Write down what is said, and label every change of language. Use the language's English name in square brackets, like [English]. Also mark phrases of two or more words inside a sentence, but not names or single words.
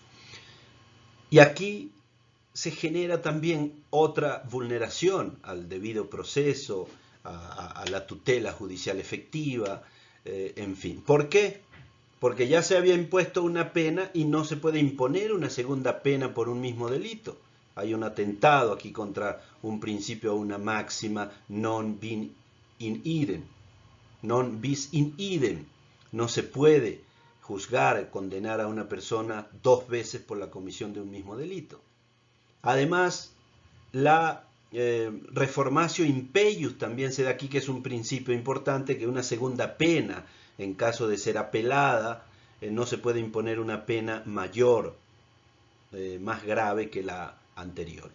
[Spanish] Y aquí se genera también otra vulneración al debido proceso, a la tutela judicial efectiva, en fin. ¿Por qué? Porque ya se había impuesto una pena y no se puede imponer una segunda pena por un mismo delito. Hay un atentado aquí contra un principio o una máxima [Latin] non bis in idem. Non bis in idem. [Spanish] No se puede juzgar, condenar a una persona dos veces por la comisión de un mismo delito. Además, la [Latin] reformatio impeius [Spanish] también se da aquí, que es un principio importante, que una segunda pena, en caso de ser apelada, no se puede imponer una pena mayor, más grave que la anterior.